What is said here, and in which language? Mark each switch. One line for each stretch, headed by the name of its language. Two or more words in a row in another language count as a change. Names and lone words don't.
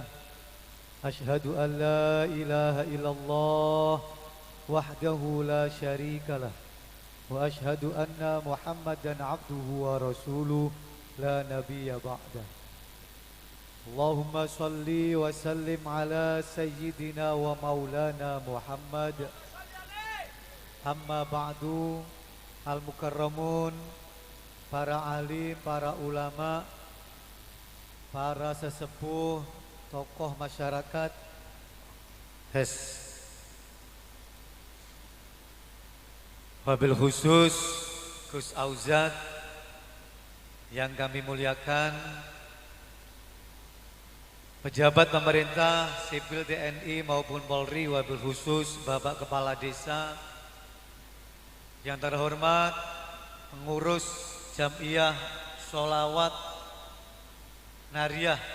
Arabic: أشهد أن لا إله إلا الله وحده لا شريك له وأشهد أن محمدا عبده ورسوله لا نبي بعده. اللهم صل وسلم على سيدنا ومولانا محمد. أما بعد,
Indonesian: al-mukarramun, para alim, para ulama, para sesepuh, tokoh masyarakat.
Arabic: وبالخصوص
Indonesian: Gus Auzad yang kami muliakan, pejabat pemerintah sipil TNI maupun Polri,
Arabic: وبالخصوص
Indonesian: Bapak Kepala Desa, yang terhormat pengurus Jam'iyah Sholawat Nariyah